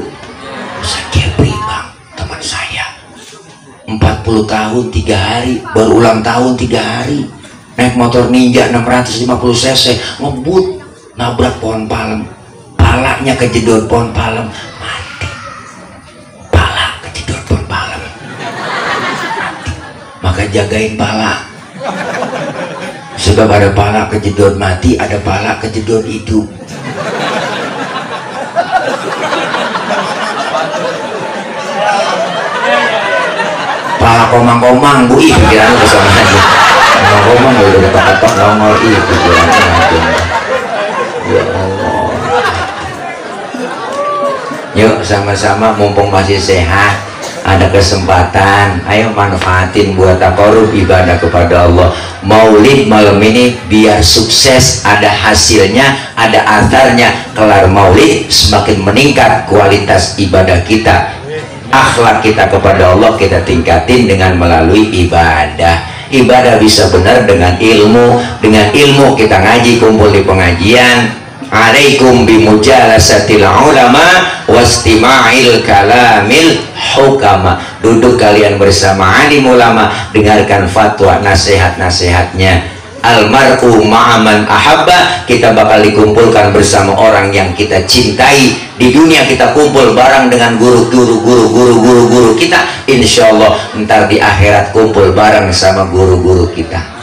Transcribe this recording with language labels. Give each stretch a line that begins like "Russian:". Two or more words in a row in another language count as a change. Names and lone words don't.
Indonesian: Ustaz Jepri bang, teman saya, 40 tahun 3 hari, baru ulang tahun 3 hari, naik motor Ninja 650 cc, ngebut, nabrak pohon palem palanya kejedot pohon palem, mati. Pala kejedot pohon palem, mati. Maka jagain pala, sebab ada pala kejedot mati, ada pala kejedot hidup. Pala komang-komang bu, ih pikiran lu sama aja. Komang-komang udah ketok-ketok nongol, ih pikiran aja.
Arabic: يا الله.
Indonesian: Yuk sama-sama mumpung masih sehat, ada kesempatan, ayo manfaatin buat takarrub ibadah kepada Allah. Maulid malam ini biar sukses, ada hasilnya, ada atharnya. Kelar maulid semakin meningkat kualitas ibadah kita, akhlak kita kepada Allah kita tingkatin dengan melalui ibadah. Ibadah bisa benar dengan ilmu. Dengan ilmu kita ngaji, kumpul di pengajian.
Arabic: عليكم بمجالسة العلماء واستماع كلام الحكماء.
Indonesian: Duduk kalian bersama alim ulama, dengarkan fatwa, nasihat-nasihatnya.
Arabic: المرء مع من أحب,
Indonesian: kita bakal dikumpulkan bersama orang yang kita cintai. Di dunia kita kumpul bareng dengan guru kita,
Arabic: إن شاء الله
Indonesian: ntar di akhirat kumpul bareng sama guru-guru kita.